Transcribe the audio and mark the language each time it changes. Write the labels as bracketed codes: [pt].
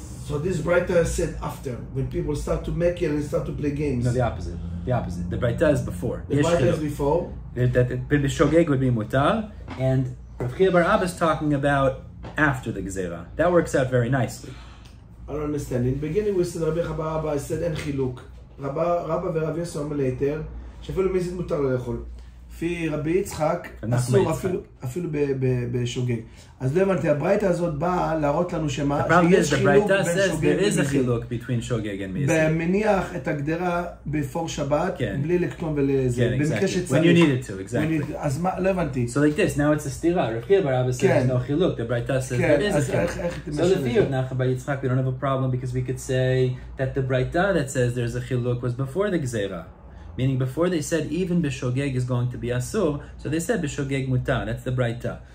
[en] So this Braita said after, when people start to make it and start to play games. No, the opposite. The opposite. The Braita is before. The Braita is before. That b'shogeg would be mutar, and Rav Chiya bar Abba is talking about after the Gezerah. That works out very nicely. I don't understand. In the beginning we said Rabbi Chiya bar Abba, I said [he] אין חילוק. רבא ורב יוסף אומר ליתר, שאפילו מזיד מותר לאכול. לפי רבי יצחק, אסור אפילו בשוגג. אז לא הבנתי, הברייתא הזאת באה להראות לנו שמה, שיש חילוק בין שוגג ומזיד. במניח את הגדרה בפור שבת, בלי לקטום ולזה, במקרה שצריך. אז מה, לא הבנתי. [en] So like this, now it's a stira. Rav Chiya bar Abba says no chiluk. The Braita says there is a chiluk. So the fear of Nachman bar Yitzchak, we don't have a problem because we could say that the Braita that says there's a chiluk was before the Gezerah. Meaning before they said even b'shogeg is going to be asur, so they said b'shogeg mutar. That's the Braita.